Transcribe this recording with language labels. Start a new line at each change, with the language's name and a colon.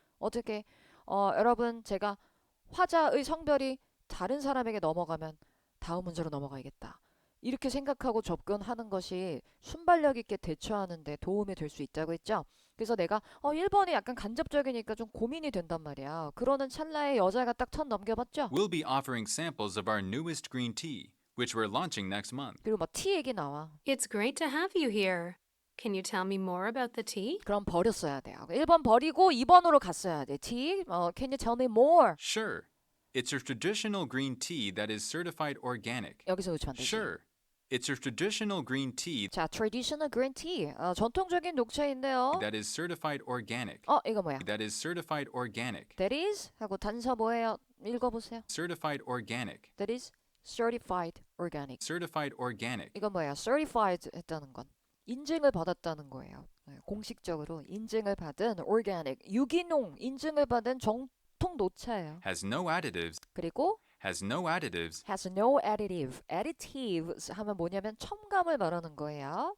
Korean: 어떻게 여러분 제가 화자의 성별이 다른 사람에게 넘어가면 다음 문제로 넘어가야겠다. 이렇게 생각하고 접근하는 것이 순발력 있게 대처하는 데 도움이 될 수 있다고 했죠. 그래서 내가 1번이 약간 간접적이니까 좀 고민이 된단 말이야. 그러는 찰나에 여자가 딱 턴 넘겨봤죠.
English: We'll be offering samples of our newest green tea, which we're launching next month.
Korean: 그리고 막 티 얘기 나와.
English: It's great to have you here. Can you tell me more about the tea?
Korean: 그럼 버렸어야 돼요. 1번 버리고 2번으로 갔어야 돼.
English: 티? Can you tell me more? Sure. It's a traditional green tea that is certified organic.
Korean: 여기서 놓치면 안 되지.
English: Sure. It's a traditional green tea
Korean: 자,
English: traditional green tea.
Korean: 전통적인 녹차인데요.
English: that is certified organic.
Korean: 이거 뭐야?
English: That is certified organic. That is
Korean: 하고 단서 뭐예요? 읽어보세요.
English: Certified organic. That is certified organic. Certified organic.
Korean: 이건 뭐야? certified 했다는 건 인증을 받았다는 거예요. 공식적으로 인증을 받은 organic, 유기농 인증을 받은 정통 녹차예요.
English: Has no additives.
Korean: 그리고
English: Has no additives has no additive.
Korean: additives 하면 뭐냐면 첨가물 말하는 거예요.